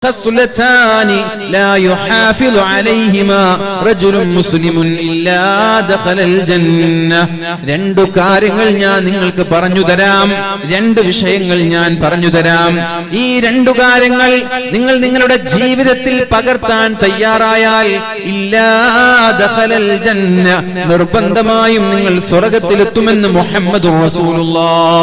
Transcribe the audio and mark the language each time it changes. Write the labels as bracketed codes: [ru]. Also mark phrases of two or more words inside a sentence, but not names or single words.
[ar] خصلتان لا يحافظ عليهما رجل مسلم إلا دخل الجنة. [ml] രണ്ട് കാര്യങ്ങൾ ഞാൻ നിങ്ങൾക്ക് പറഞ്ഞു തരാം, രണ്ട് വിഷയങ്ങൾ ഞാൻ പറഞ്ഞു തരാം. ഈ രണ്ടു കാര്യങ്ങൾ നിങ്ങൾ നിങ്ങളുടെ ജീവിതത്തിൽ പകർത്താൻ തയ്യാറായാൽ [ar] إلا دخل الجنة, [ml] നിർബന്ധമായും നിങ്ങൾ സ്വർഗ്ഗത്തിലെത്തുമെന്ന് [ar] محمد رسول الله.